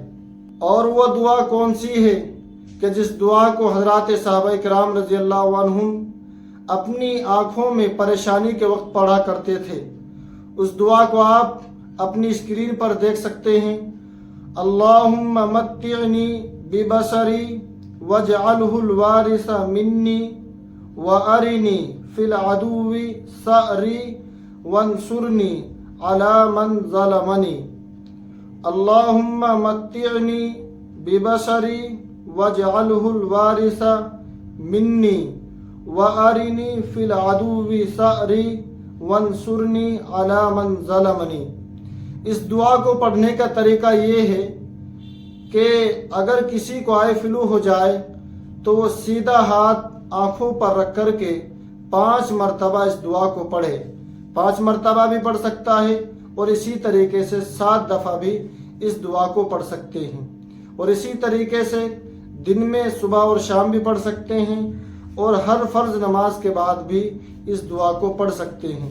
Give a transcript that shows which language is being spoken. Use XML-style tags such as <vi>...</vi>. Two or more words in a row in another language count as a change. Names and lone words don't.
<ur>اور وہ دعا کون سی ہے کہ جس دعا کو حضرات صحابۂ کرام</ur> <ar>رضي الله عنهم</ar> <ur>اپنی آنکھوں میں پریشانی کے وقت پڑھا کرتے تھے. اس دعا کو آپ اپنی اسکرین پر دیکھ سکتے ہیں.</ur> <ar>اللهم متعني ببصری واجعلہ الوارث منی وارنی فی العدو ثأری وانصرنی علی من ظلمنی اللہم متعنی ببصری واجعلہ الوارث منی وارنی فی العدو ثأری وانصرنی علی من ظلمنی۔</ar> <ur>اس دعا کو پڑھنے کا طریقہ یہ ہے کہ اگر کسی کو آئے فلو ہو جائے تو وہ سیدھا ہاتھ آنکھوں پر رکھ کر کے 5 مرتبہ اس دعا کو پڑھے۔ 5 مرتبہ بھی پڑھ سکتا ہے اور اسی طریقے سے 7 دفعہ بھی اس دعا کو پڑھ سکتے ہیں، اور اسی طریقے سے دن میں صبح اور شام بھی پڑھ سکتے ہیں، اور ہر فرض نماز کے بعد بھی اس دعا کو پڑھ سکتے ہیں۔</ur>